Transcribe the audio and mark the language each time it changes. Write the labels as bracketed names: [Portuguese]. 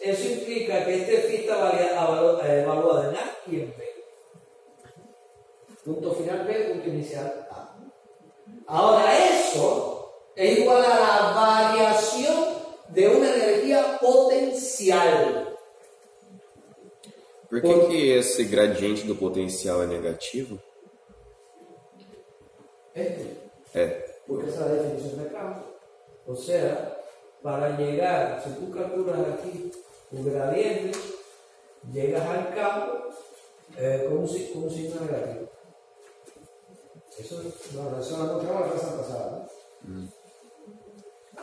[Spanish] eso implica que este phi está evaluado en A y en B. Punto final B, punto inicial A. Ahora eso es igual a la variación de una energía potencial. [Portuguese] Por que esse gradiente do potencial é negativo? [Spanish] Porque esa es la definición de campo. O sea, para llegar, si tú calculas aquí un gradiente, llegas al campo con un signo negativo. Eso lo encontramos la clase pasada, ¿no?